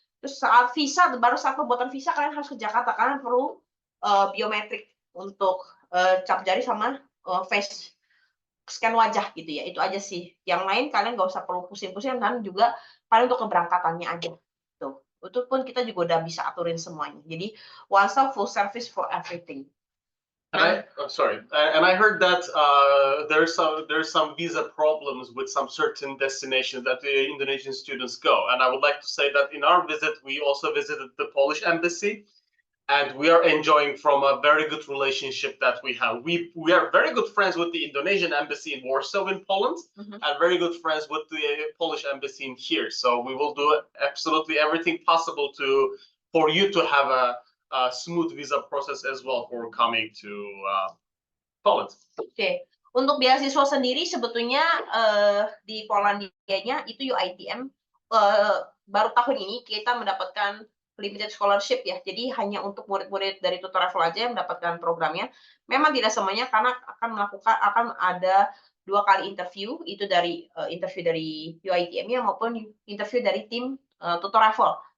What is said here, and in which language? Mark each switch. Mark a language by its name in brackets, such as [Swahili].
[Indonesian] Terus saat visa, baru saat pembuatan visa kalian harus ke Jakarta, kalian perlu biometrik untuk cap jari sama face scan wajah gitu ya. Itu aja sih. Yang lain kalian nggak usah perlu pusing-pusing, dan juga paling untuk keberangkatannya aja. Tuh. Itu pun kita juga udah bisa aturin semuanya. [English] Jadi one stop full service for everything. And I heard that there's some visa problems with some certain destinations that the Indonesian students go. And I would like to say that in our visit, we also visited the Polish embassy, and we are enjoying from a very good relationship that we have. We are very good friends with the Indonesian embassy in Warsaw in Poland, and very good friends with the Polish embassy in here. So we will do absolutely everything possible for you to have a smooth visa process as well for coming to Poland. [Indonesian] Oke. Untuk beasiswa sendiri sebetulnya di Polandia-nya itu UITM baru tahun ini kita mendapatkan limited scholarship ya. Jadi hanya untuk murid-murid dari TUTORAVEL aja yang mendapatkan programnya. Memang tidak semuanya, karena akan ada 2 kali interview, itu dari interview dari UITM-nya maupun interview dari tim TUTORAVEL.